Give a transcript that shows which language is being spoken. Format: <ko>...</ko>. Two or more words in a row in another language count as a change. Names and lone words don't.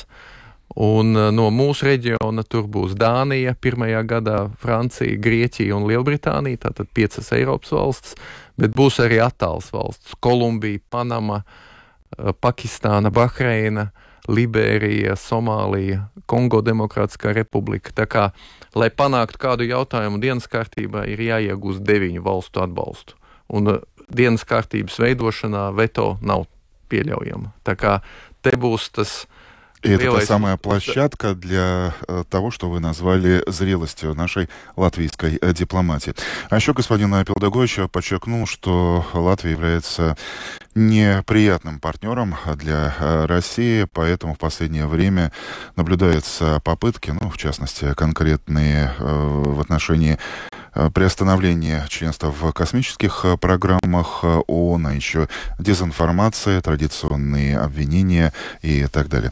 <lv>Un no mūsu reģiona tur būs Dānija pirmajā gadā, Francija, Grieķija un Lielbritānija, tātad 5 Eiropas valstis, bet būs arī attāls valsts - Kolumbija, Panama, Pakistāna, Bahreina, Liberija, Somālija, Kongo Demokrātiskā republika. Tā kā, lai panāktu kādu jautājumu dienas kārtībā, ir jāiegūst 9 valstu atbalstu. Un dienas kārtības veidošanā veto nav pieļaujama. Tā kā te būs tas...</lv> <ru>И это та самая площадка для того, что вы назвали зрелостью нашей латвийской дипломатии. А еще господин Пилдагойевич подчеркнул, что Латвия является неприятным партнером для России, поэтому в последнее время наблюдаются попытки, в частности, конкретные в отношении приостановления членства в космических программах ООН, а еще дезинформация, традиционные обвинения и так далее.</ru>